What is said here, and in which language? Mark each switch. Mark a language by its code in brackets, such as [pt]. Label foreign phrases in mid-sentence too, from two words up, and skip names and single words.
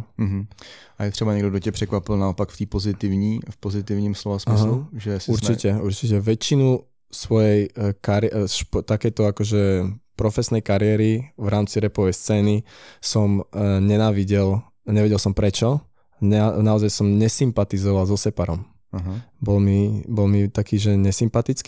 [cs] A je třeba někdo, kdo tě překvapil naopak v pozitivním slova smyslu? [sk] Že určite. Väčšinu svojej takéto akože profesnej kariéry v rámci rapovej scény som nenávidel, nevedel som prečo. Naozaj som nesympatizoval so Separom. Bol mi taký, že nesympatický.